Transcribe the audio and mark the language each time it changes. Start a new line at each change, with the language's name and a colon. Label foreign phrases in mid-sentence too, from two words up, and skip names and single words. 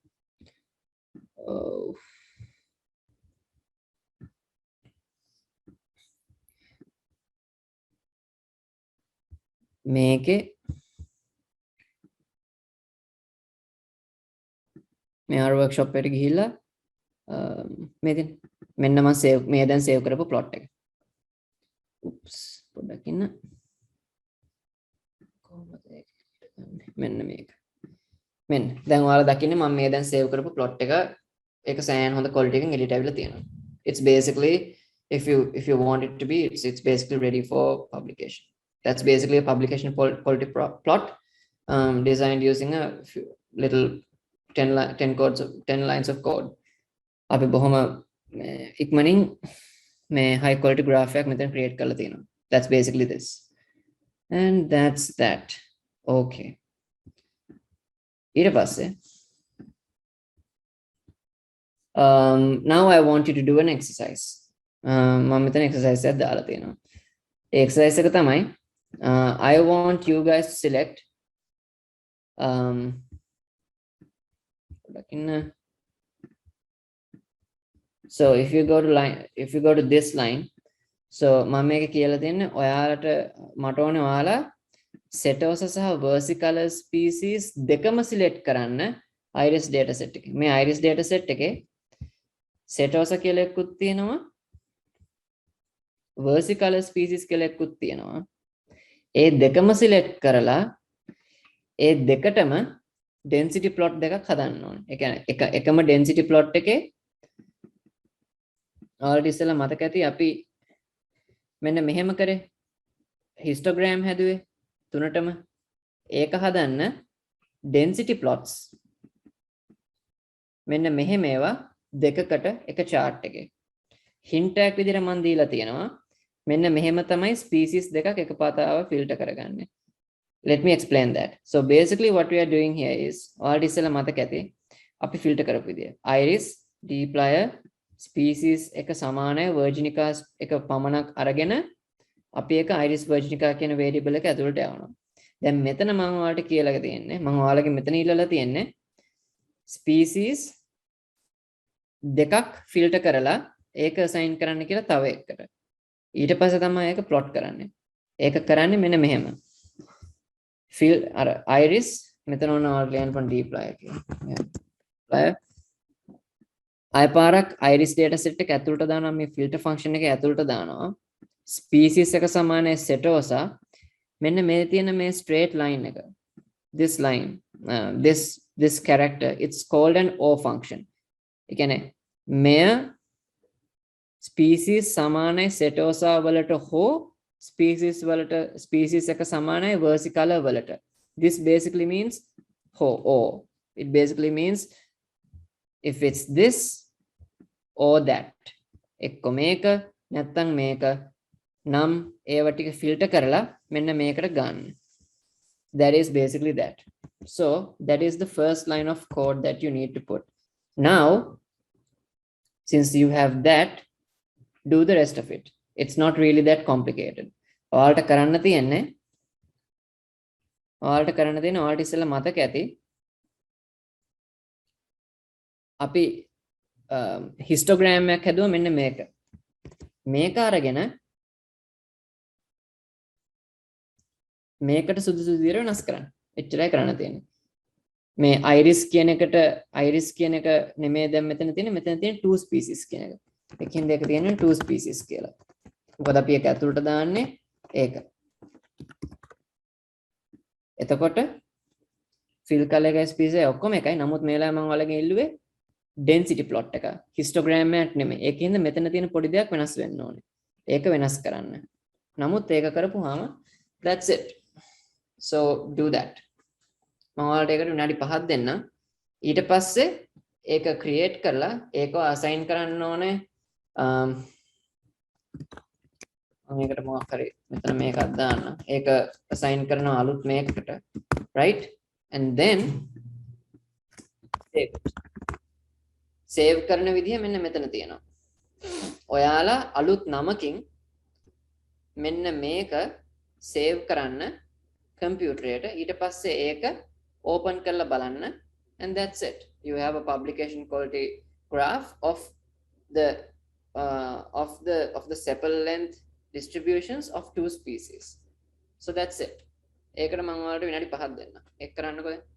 Sinhala: මේකේ මේ ආර workshop එකට ගිහිල්ලා මේ දැන් මෙන්න මම save කරපු plot එක. oops පොඩ්ඩක් ඉන්න. කොහොමද ඒක මෙන්න මේක. මෙන්න දැන් ඔයාලා දකින්නේ මම මේ දැන් save කරපු plot එක ඒක සෑහෙන හොඳ quality එකකින් edit වෙලා තියෙනවා.
English: It's basically if you want it to be it's basically ready for publication. That's basically a publication quality plot designed using a few little 10 lines of code.
Sinhala: අපි බොහොම ඉක්මනින් මේ
English: high quality graph
Sinhala: එකක් මෙතන create කරලා තියෙනවා.
English: That's basically this. And that's that. Okay.
Sinhala: ඊට පස්සේ
English: now I want you to do an exercise.
Sinhala: මම මෙතන exercise එකක් දාලා තියෙනවා. ඒ exercise එක තමයි
English: I want you guys to select So if you go to this line, so
Sinhala: මම මේක කියලා දෙන්නේ ඔයාලට මට ඕනේ ඔයාලා setosa සහ versicolor species දෙකම select කරන්න iris dataset එකේ. මේ iris dataset එකේ setosa කියලා එකකුත් තියෙනවා versicolor species කියලා එකකුත් තියෙනවා. ඒ දෙකම select කරලා ඒ දෙකටම
English: density plot
Sinhala: දෙකක් හදන්න ඕනේ. ඒ කියන්නේ එකම
English: density plot
Sinhala: එකේ ඔයාලට ඉස්සෙල්ලා මතක ඇති අපි මෙන්න මෙහෙම කරේ histogram හැදුවේ තුනටම ඒක හදන්න
English: density plots
Sinhala: මෙන්න මෙහෙම ඒවා දෙකකට එක chart එකේ hint එකක් විදිහට මම දීලා තියෙනවා මෙන්න මෙහෙම තමයි species දෙකක් එකපාරතාව filter කරගන්නේ.
English: Let me explain that. So basically what we are doing here is
Sinhala: ඔයාලට ඉස්සෙල්ලා මතක ඇති අපි filter කරපු විදිය iris dplyr species එක සමානයි virginica එක පමණක් අරගෙන අපි ඒක iris virginica කියන variable එක ඇතුළට යවනවා. දැන් මෙතන මම ඔයාලට කියලා තියෙන්නේ මම ඔයාලගේ මෙතන ඉල්ලලා තියෙන්නේ species දෙකක් filter කරලා ඒක assign කරන්න කියලා තව එකකට. ඊට පස්සේ තමයි ඒක plot කරන්නේ. ඒක කරන්නේ මෙන්න මෙහෙම. fill අර iris මෙතන ඕන ඔයාලට ලියන්න පුළුවන් dplyr කියලා. අයපාරක් iris dataset එක ඇතුළට දානවා මේ
English: filter function
Sinhala: එක ඇතුළට දානවා species එක සමානයි setosa මෙන්න මේ තියෙන මේ
English: straight line
Sinhala: එක
English: this line this character it's called an O function.
Sinhala: ඒ කියන්නේ මෙය species සමානයි setosa වලට හෝ species එක සමානයි versicolor වලට.
English: This basically means O. It basically means if it's this or that.
Sinhala: එක්ක මේක නැත්තම් මේක නම් ඒව ටික filter කරලා මෙන්න මේකට ගන්න.
English: That is basically that. So that is the first line of code that you need to put. Now since you have that, do the rest of it. It's not really that complicated.
Sinhala: ඔයාලට කරන්න තියෙන්නේ ඔයාලට ඉස්සෙල්ලා මතක ඇති අපි histogram එකක් හැදුවා මෙන්න මේක අරගෙන මේකට සුදුසු විදිහට වෙනස් කරන්න. එච්චරයි කරන්න තියෙන්නේ. මේ iris කියන එක නෙමෙයි දැන් මෙතන තියෙන
English: two species
Sinhala: කියන එක. එකකින් දෙක තියෙන
English: two species
Sinhala: කියලා. මොකද අපි ඒක ඇතුළට දාන්නේ ඒක. එතකොට
English: fill color
Sinhala: එක species එක ඔක්කොම එකයි. නමුත් මේ වෙලාවේ මම ඔයාලගෙන් ඉල්ලුවේ
English: density plot
Sinhala: එක. histogram එකක් නෙමෙයි. ඒකින්ද මෙතන තියෙන පොඩි දෙයක් වෙනස් වෙන්න ඕනේ. ඒක වෙනස් කරන්න. නමුත් ඒක කරපුවාම
English: that's it. So do that.
Sinhala: මම ඔයාලට ඒකට විනාඩි 5ක් දෙන්නම්. ඊට පස්සේ ඒක create කරලා ඒක assign කරන්න ඕනේ. මේකට මොකක් හරි මෙතන මේකක් දාන්න. ඒක assign කරනවා අලුත් මේකකට.
English: Right? And then
Sinhala: save කරන විදිහ මෙන්න මෙතන තියෙනවා. ඔයාලා අලුත් නමකින් මෙන්න මේක save කරන්න computer එකට ඊට පස්සේ ඒක open කරලා බලන්න
English: and that's it. You have a publication quality graph of the sepal length distributions of two species. So that's it.
Sinhala: ඒකට මම ඔයාලට විනාඩි 5ක් දෙන්නම්. ඒක කරන්නකෝ.